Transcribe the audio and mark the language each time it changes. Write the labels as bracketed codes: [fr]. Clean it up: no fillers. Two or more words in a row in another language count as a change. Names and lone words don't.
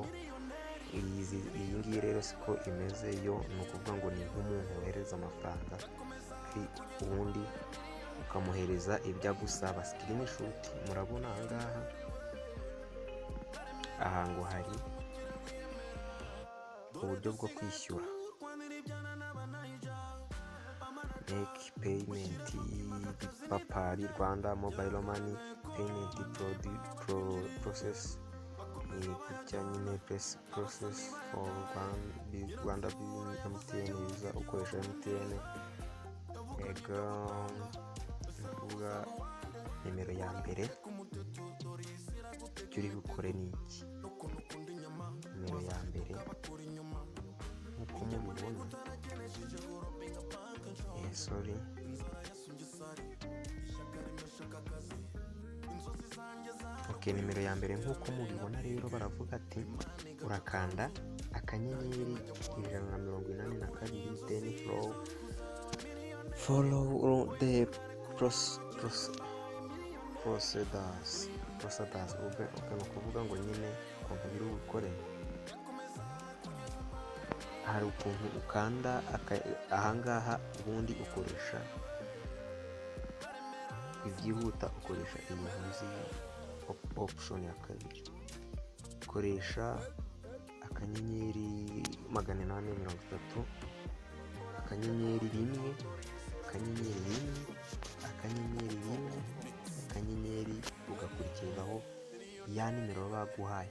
[rw] Iyi ngiyi rero siko imeze, yo ni ukuvuga ngo ni nk'umuntu wohereza amafaranga ubundi ukamuhereza ibyo agusaba sikirinishuti. Murabona aha ngo hari uburyo bwo kwishyura, [en] make payment, [rw] papari, [en] Rwanda mobile money payment process, [rw] gutya nyine [en] process for Rwanda MTN user [rw] ukoresha MTN. Kuvuga nimero ya mbere icyo uri bukore ni iki. Nimero ya mbere nk'uko mubibona, nimero ya mbere nk'uko mubibona rero baravuga ati urakanda akanyenyeri 182 [en] then follow the procedures. [rw] Ni ukuvuga ngo nyine ukuntu biri bukore, hari ukuntu ukanda ahangaha ubundi ukoresha ibyihuta, ukoresha iyi ntuzi option ya kabiri, ukoresha akanyenyeri 830 akanyenyeri 1 akanyenyeri ugakurikizaho ya nimero baguhaye.